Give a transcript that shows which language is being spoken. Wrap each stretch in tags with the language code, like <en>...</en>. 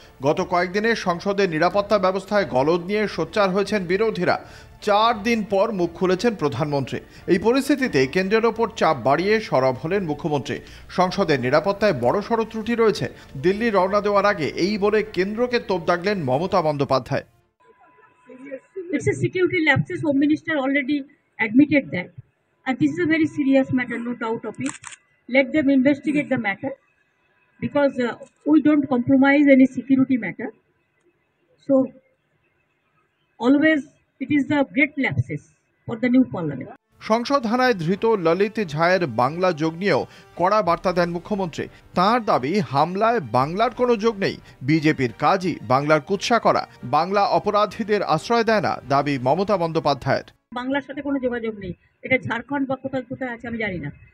<bn>গত কয়েকদিনে সংসদের নিরাপত্তা ব্যবস্থায় গলদ নিয়ে সোচ্চার হয়েছেন বিরোধীরা। 4 দিন পর মুখ খুলেছেন প্রধানমন্ত্রী। এই পরিস্থিতিতে কেন্দ্রের ওপর চাপ বাড়িয়ে সরব হলেন মুখ্যমন্ত্রী। সংসদের নিরাপত্তায় বড়সড় ত্রুটি রয়েছে। দিল্লি রওনা দেওয়ার আগে এই বলে কেন্দ্রকে তোপ দাগলেন Mamata Bandyopadhyay.</bn> <en>It's a security lapses. Home Minister already admitted that, and this is a very serious matter, no doubt of it. Let them investigate the matter, because we don't compromise any security matter. So always it is the great lapses for the new parliament.</en> <bn>সংসদ হানায় ধৃত ললিত ঝায়ের বাংলা যোগ নিয়েও কড়া বার্তা দেন মুখ্যমন্ত্রী। তাঁর দাবি, হামলায় বাংলার কোনো যোগ নেই। বিজেপির কাজই বাংলার কুৎসা করা। বাংলা অপরাধীদের আশ্রয় দেয় না, দাবি মমতা বন্দ্যোপাধ্যায়ের। বাংলার সাথে কোনো যোগাযোগ নেই, এটা ঝাড়খণ্ড বা কোথায় কোথায় আছে আমি জানি না।</bn>